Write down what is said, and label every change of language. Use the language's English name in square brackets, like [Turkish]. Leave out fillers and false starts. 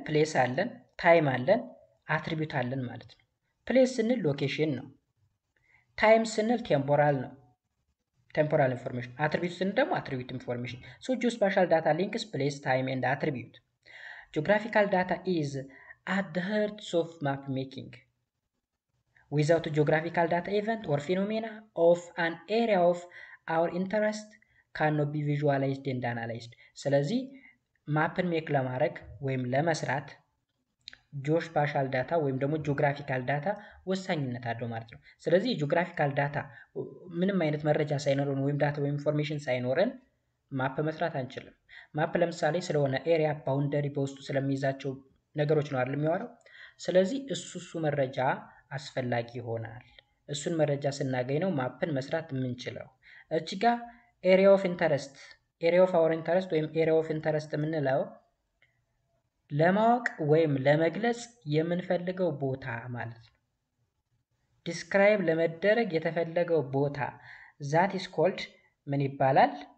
[Amharic] ፕሌስ አለን፣ ታይም አለን፣ አትሪቢዩት አለን ማለት ነው። ፕሌስ ስንል ሎኬሽን ነው። ታይም ስንል ቴምፖራል ነው። ቴምፖራል ኢንፎርሜሽን አትሪቢዩት ስንል ደግሞ አትሪቢዩት ኢንፎርሜሽን [English] ሶ ጂኦስፓሻል ዳታ ሊንክስ ፕሌስ ታይም ኤንድ አትሪቢዩት ጂኦግራፊካል ዳታ ኢዝ at the heart of map making. Without geographical data event or phenomena of an area of our interest cannot be visualized and analyzed. [Amharic] ስለዚህ ማፕን ሜክ ለማድረግ ወይም ለመስራት ጂኦስፓሻል ዳታ ወይም ደግሞ ጂኦግራፊካል ዳታ ወሳኝነት አለው ማለት ነው። ስለዚህ ጂኦግራፊካል ዳታ ምንም አይነት መረጃ ሳይኖረን ወይም ዳታ ወይም ኢንፎርሜሽን ሳይኖረን ማፕ መስራት አንችልም። ማፕ ለምሳሌ ስለሆነ ኤሪያ ባውንደሪ በውስጡ ስለሚይዛቸው ነገሮች ነው አይደል የሚያወራው። ስለዚህ እሱ መረጃ አስፈላጊ ይሆናል። እሱን መረጃ ስናገኝ ነው ማፕን መስራት የምንችለው። እዚህ ጋር ኤሪያ ኦፍ ኢንተረስት ኤሪያ ኦፍ አወር ኢንተረስት ወይም ኤሪያ ኦፍ ኢንተረስት የምንለው ለማወቅ ወይም ለመግለጽ የምንፈልገው ቦታ ማለት ነው። ዲስክራይብ ለመደረግ የተፈለገው ቦታ [English] ዛት ኢስ ኮልድ [Amharic] ምን ይባላል?